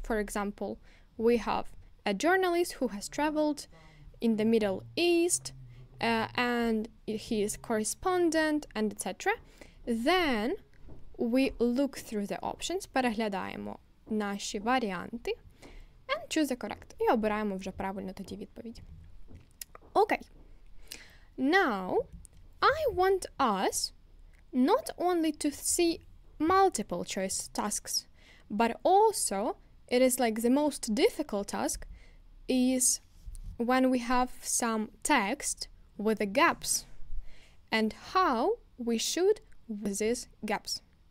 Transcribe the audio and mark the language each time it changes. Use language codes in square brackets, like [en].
[en] For example, we have a journalist who has traveled in the Middle East, and he is correspondent, and etc. Then we look through the options, [uk] переглядаємо наші варіанти, [en] and choose the correct. [uk] І обираємо вже правильно тоді відповідь. [en] Okay. Now, I want us not only to see multiple choice tasks, but also it is like the most difficult task is when we have some text with the gaps and how we should with these gaps.